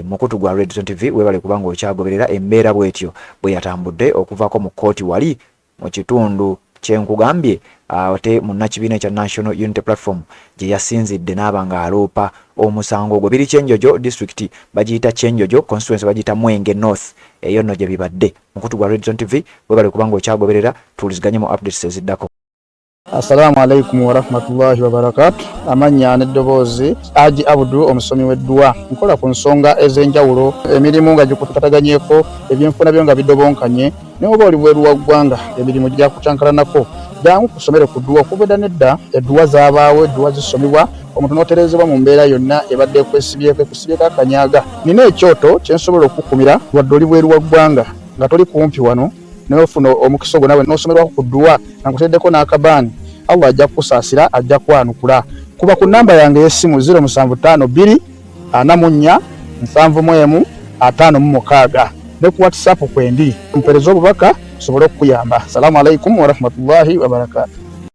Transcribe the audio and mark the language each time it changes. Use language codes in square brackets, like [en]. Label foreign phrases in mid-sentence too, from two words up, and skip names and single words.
[lg] Mukutu gwa Redson TV webale kubanga okyagoberera embeera bwetyo bwe yatambudde okuvaako mu kkooti wali mu kitundu kyenkugambye ate munnakibiina ekya National Unity Platform gye yasinzidde n'aba nga aloopa omusango ogwo. Biri Kyenjojo district bagiyita Kyenjojo, constituency bagiyita Mwenge North. Eyo nno gye bibadde. Mukutu gwa Red Zone TV webale kubanga okyagoberera, tuwuliziganye mu updates eziddako. [ar] السلام عليكم ورحمة الله وبركاته. [lg] Amanya n'eddoboozi Haji Abdu omusomi w'eddua. Nkola ku nsonga ez'enjawulo, emirimu nga gikutukataganyeeko, ebyenfuna byo nga bidobonkanye, ne oba oli bweru wa ggwanga emirimu gya kucankalanako. Jangu kusomere ku ddua. Okubadda nedda eddua zaabaawo, eddua zisomebwa, omuntu n'otereezebwa mu mbeera yonna ebadde ekwesibyeko akanyaaga. Nina ekyoto kye nsobola okukumira wadde oli bweru wa ggwanga nga toli kumpi wano n'ofuna omukisa ogwo nawe n'osomerwako ku ddua nga nkuteddeko n'akabaani. Allah ajja kusaasira, ajja kwanukula. Kuba ku namba yange y'essimu 0752 44 71 56 ne ku WhatsApp kwendi mpereza obubaka sobole okuyamba. [ar] السلام عليكم ورحمة الله وبركاته.